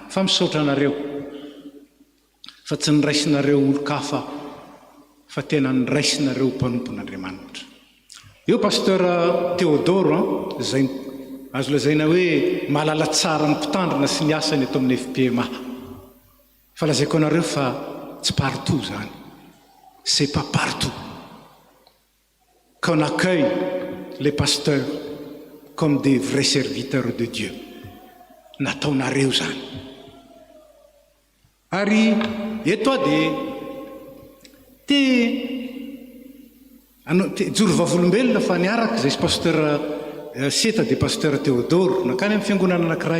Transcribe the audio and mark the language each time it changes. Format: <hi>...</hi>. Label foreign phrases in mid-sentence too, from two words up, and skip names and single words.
<mg>Fa misaotra anareo fa tsy niraisinareo olo-kafa fa tena niraisinareo mpanompon'Andriamanitra. Eo pasteur Théodore zay azo lazaina hoe malala tsara ny mpitandrina sy ny asany ato amin'ny FPMA. Fa lazaiko anareo fa tsy partout zany,</mg> <fr>c'est pas partout qu'on accueille les pasteurs comme des vrais serviteurs de Dieu.</fr> <mg>Nataonareo zany. Ary eto dia joro vavolombelona fa niaraka izay sy pasteur Seta dia pasteur Théodore nakany amin'ny fiangonana anankiray.</mg>